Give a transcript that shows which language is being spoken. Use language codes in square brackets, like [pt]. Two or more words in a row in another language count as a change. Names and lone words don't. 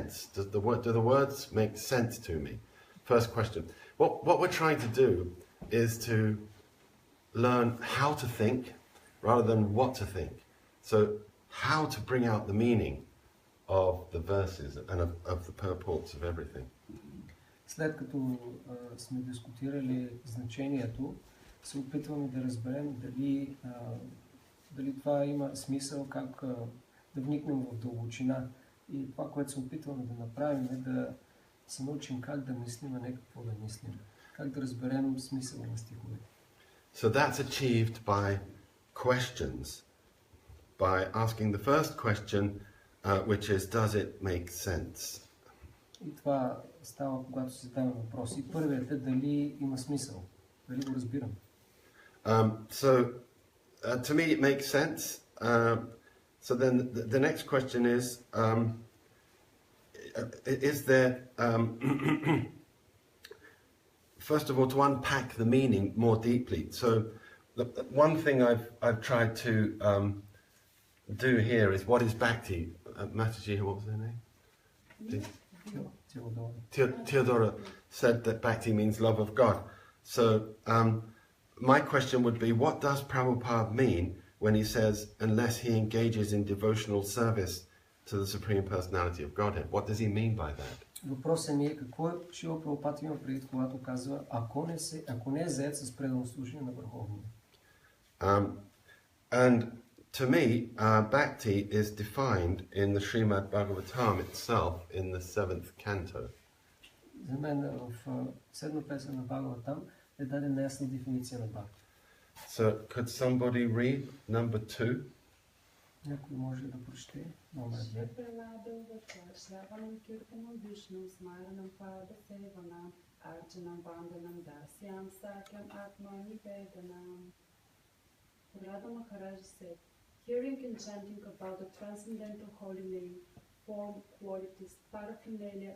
[en] Do the words make sense to me? first question. What we're trying to do is to learn how to think rather than what to think. So how to bring out the meaning of the verses and of the purports of everything. [bg] След като сме дискутирали значението, се опитваме да разберем дали това има смисъл, как да вникнем в дълбочина. И това, което се опитваме да направим, е да се научим как да мислим, а не какво да мислим. Как да разберем смисъла на стиховете. [en] So that's achieved by questions, by asking the first question, which is, does it make sense? [bg] И това става, когато се задаваме въпроси. Първият е дали има смисъл, дали го разбирам. [en] So to me it makes sense. So then the next question is there, first of all, to unpack the meaning more deeply. So the one thing I've tried to do here is, what is bhakti? Mataji, what was her name? Theodora said that bhakti means love of God. So my question would be, what does Prabhupada mean when he says, unless he engages in devotional service to the Supreme Personality of Godhead? What does he mean by that? [bg] Въпросът ми е какво Шрила Прабхупада има предвид, когато казва, ако не е зает с предано служение на Върховния. [en] And to me, bhakti is defined in the Srimad Bhagavatam itself in the 7th canto. [bg] За мен в седма песен на Бхагаватам е дадена ясна дефиниция на бхакти. [en] So could somebody read number 2? [bg] Някой може да прочете номер 2. [en] Radha Maharaja said, hearing and chanting about the transcendental holy name, form, qualities, paraphernalia,